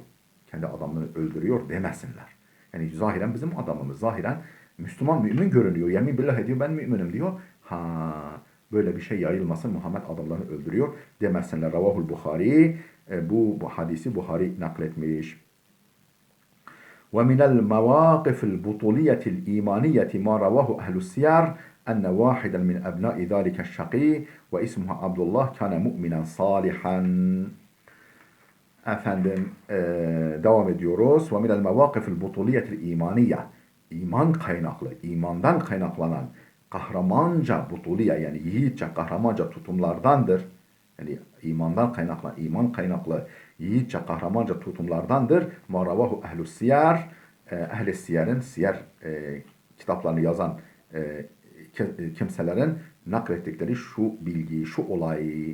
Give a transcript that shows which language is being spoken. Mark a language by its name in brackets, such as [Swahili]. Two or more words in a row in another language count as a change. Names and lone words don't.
[Turkish] Kendi adamlarını öldürüyor demesinler. Yani zahiren bizim adamımız, zahiren Müslüman mümin görünüyor. Yemin billah ediyor ben müminim diyor. Böyle bir şey yayılmasın Muhammed adamlarını öldürüyor demesinler. [Arabic] رواه البخاري. [Turkish] Bu hadisi Bukhari nakletmiş. [Arabic] ومن المواقف البطولية الإيمانية ما رواه أهل السير أن واحدا من أبناء ذلك الشقي واسمه عبد الله كان مؤمنا صالحا. [Turkish] Efendim devam ediyoruz. [Arabic] ومن المواقف البطولية الإيمانية [Turkish] İman kaynaklı, imandan kaynaklanan kahramanca butuliye yani yiğitçe kahramanca tutumlardandır. Yani iman kaynaklı yiğitçe kahramanca tutumlardandır. [Arabic] ما رواه أهل السير, [Turkish] ehl-i siyerin, siyer kitaplarını yazan kimselerin naklettikleri şu bilgi, şu olay.